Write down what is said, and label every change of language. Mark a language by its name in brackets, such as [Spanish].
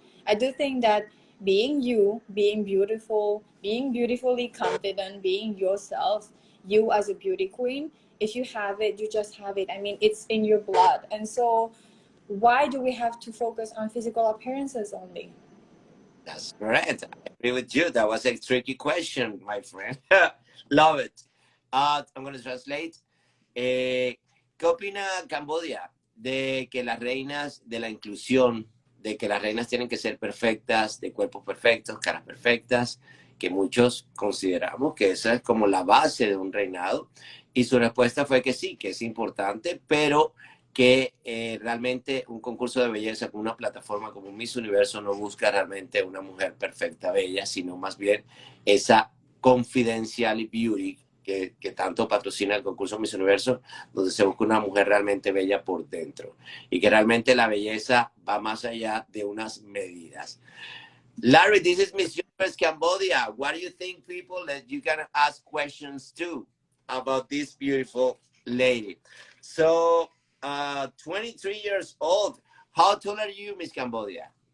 [English] I do think that being you, being beautiful, being beautifully confident, being yourself, you as a beauty queen, if you have it, you just have it. I mean, it's in your blood. And so why do we have to focus on physical appearances only? That's correct. I agree with you. That was a tricky question, my friend. Love it. I'm going to translate. [Spanish] ¿Qué opina Cambodia de que las reinas de la inclusión de que las reinas tienen que ser perfectas, de cuerpos perfectos, caras perfectas, que muchos consideramos que esa es como la base de un reinado. Y su respuesta fue que sí, que es importante, pero que realmente un concurso de belleza con una plataforma como Miss Universo no busca realmente una mujer perfecta, bella, sino más bien esa [English] confidential beauty [Spanish] que tanto patrocina el concurso Miss Universo, donde se busca una mujer realmente bella por dentro y que realmente la belleza va más allá de unas medidas. [English] Larry, this is Miss Universe Cambodia. What do you think, people, that you can ask questions to about this beautiful lady? So, 23 years old. How tall are you, Miss Cambodia?